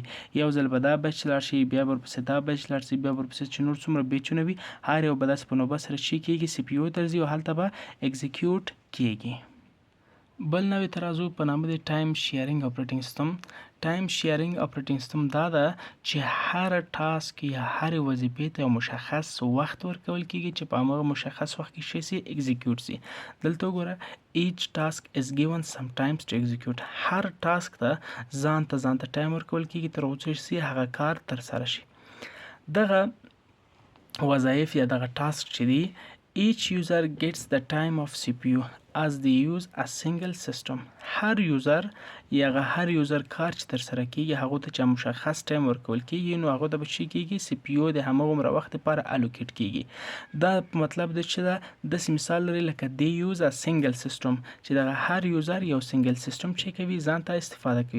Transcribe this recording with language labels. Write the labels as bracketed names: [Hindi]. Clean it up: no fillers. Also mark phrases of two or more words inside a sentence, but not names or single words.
[Pashto] یو ځل به دا بیچ لاړ شي، بیا ورپسې دا بیچ لاړ شي، بیا ورپسې چې نور څومره بیچونه وي هر یو به داسې په نوبت سره چې کیږي سی پی یو ته ځي او هلته به ایگزیکیوټ کیږي. بل نوې ترازو په نامه د [English] time sharing operating system. time sharing operating system [Pashto] دا ده چې هر ټاسک یا هر وظیفې ته یو مشخص وخت ورکول کیږي چې په هماغه مشخص وخت کې شي سي ایگزیکیوټ سي. دلته وګوره [English] each task is given some times to execute. [Pashto] هر ټاسک ته ځان ته ټایم ورکول کیږي تر څو چې هغه کار تر سره شي. دغه وظایف یا دغه ټاسک چې دی [English] each user gets the time of CPU as they use a single system. [Pashto] هر یوزر هر یوزر کار چې تر سره کیږي هغه ته چې مشخص ټایم ورکول کیږي نو هغه ته به شي کیږي سی پی یو د هماغومره وخت لپاره الوکیټ کیږي. دا مطلب د چې دا داسې مثال لري لکه دی [English] use a single system [Pashto] چې دغه هر یوزر یو [English] single system [Pashto] چې کوي ځان ته استفاده کوي.